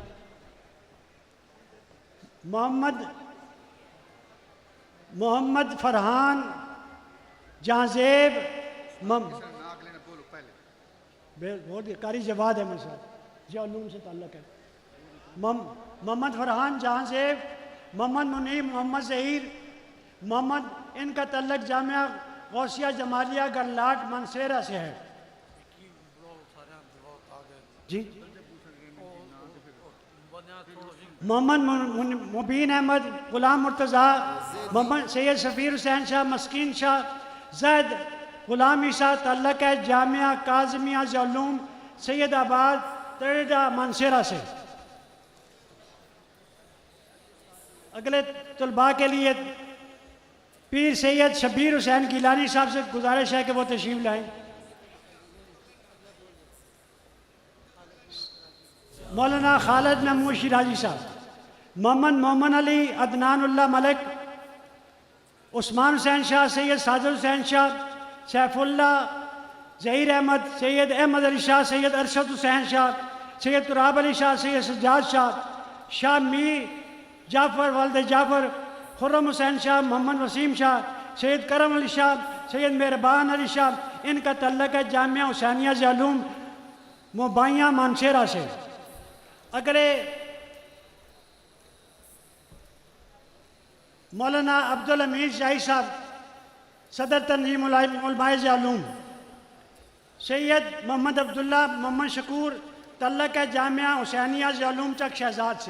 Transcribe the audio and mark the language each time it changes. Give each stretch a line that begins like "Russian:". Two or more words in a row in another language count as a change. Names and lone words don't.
Urdu: محمد فرحان جہانزیب قاری جواد احمد صاحب ضیاءالعلوم سے تعلق ہے. محمد فرحان جہانزیب، محمد منیب، محمد ظہیر محمد، انکا تعلق جامعہ غوثیہ جمالیہ گرلاٹ مانسہرہ سے ہے. जी मोहम्मद मुबीन अहमद, गुलाम मुर्तज़ा, मोहम्मद सैयद सफ़ीर हुसैन शाह, مسکین شاہ، زید غلام عیسیٰ، تعلق ہے جامعہ کاظمیہ ضیاءالعلوم سید آباد تریڈہ مانسہرہ سے. اگلے طلبا کے لیے پیر سید شبیر حسین گیلانی صاحب سے گزارش ہے کہ وہ تشریف لائیں. मौलाना खालिद महमूद शिराजी साहब, मोहम्मद अली, अदनानुल्लाह मलिक, उस्मान हुसैन शाह, सैयद साजिद हुसैन शाह, सैफुल्ला, ज़हीर अहमद, सैयद अहमद अली शाह, सैयद अरशद हुसैन शाह, सैयद तुराब अली शाह, सैयद सज्जाद शाह, शाह मीर जाफ़र वालिद जाफ़र, खुर्रम हुसैन शाह, मोहम्मद वसीम शाह, सैयद करम अली शाह, सैयद मेहरबान अली शाह, انکا تعلق ہے جامعہ حسینیہ ضیاءالعلوم موبائیاں مانسہرہ سے. اگلے مولانا عبدل حمید شاہی صاحب، صدر تنظیم علمائے ضیاءالعلوم، سید محمد عبداللہ محمد شکور، تعلق ہے جامعہ حسینیہ ضیاءالعلوم چک شہزاد سے.